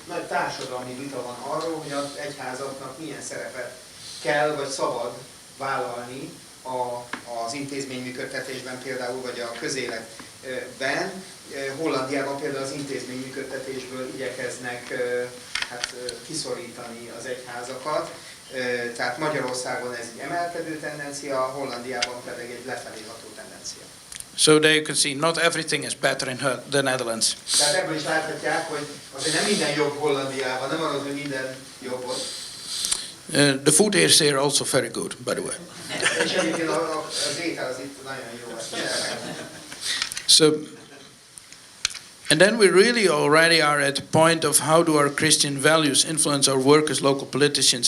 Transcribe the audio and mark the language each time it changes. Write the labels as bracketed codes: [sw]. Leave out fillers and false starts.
[hu] Nagy társadalmi vita van arról, hogy az egyházaknak milyen szerepet kell vagy szabad vállalni az intézményműködtetésben például, vagy a közéletben. Hollandiában például az intézményműködtetésből igyekeznek kiszorítani az egyházakat. Tehát Magyarországon ez egy emelkedő tendencia, Hollandiában pedig egy lefelé ható tendencia. [en] So there you can see, not everything is better in the Netherlands. [hu] Tehát ebből is láthatják, hogy azért nem minden jobb Hollandiában, nem arra, hogy minden jobb ott. [en] The food is here also very good, by the way. [hu] És egyébként az étel az itt nagyon jó. [en] So, and then we really already are at the point of how do our Christian values influence our work as local politicians.